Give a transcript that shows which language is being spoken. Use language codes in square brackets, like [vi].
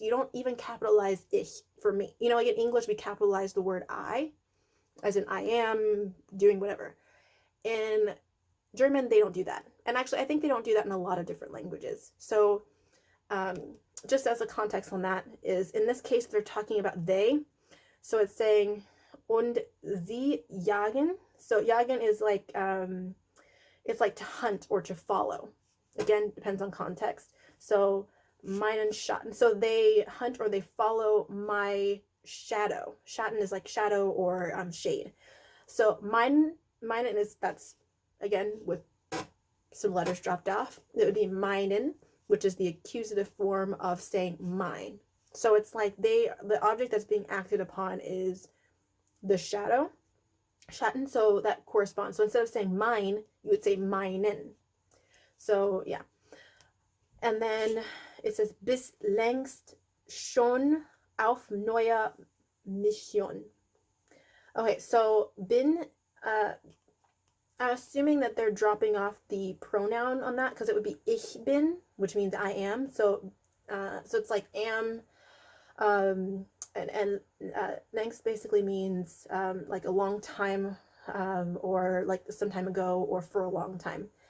[en] You don't even capitalize ich for me. You know, like in English, we capitalize the word I, as in I am doing whatever. In German, they don't do that. And actually, I think they don't do that in a lot of different languages. So just as a context on that is, in this case, they're talking about they. So it's saying, [de] und sie jagen. [en] So jagen is like, it's like to hunt or to follow. Again, depends on context. So [de] meinen Schatten. [en] So they hunt or they follow my shadow. Schatten is like shadow or shade. So meinen is, that's again with some letters dropped off. It would be meinen, which is the accusative form of saying mine. So it's like the object that's being acted upon is the shadow, Schatten, so that corresponds. So instead of saying mine, you would say meinen. So yeah. And then it says, [de] bis längst schon auf neuer Mission. [en] Okay, so bin, I'm assuming that they're dropping off the pronoun on that, because it would be [de] ich bin, [en] which means I am. So it's like am, and längst basically means like a long time, or like some time ago, or for a long time.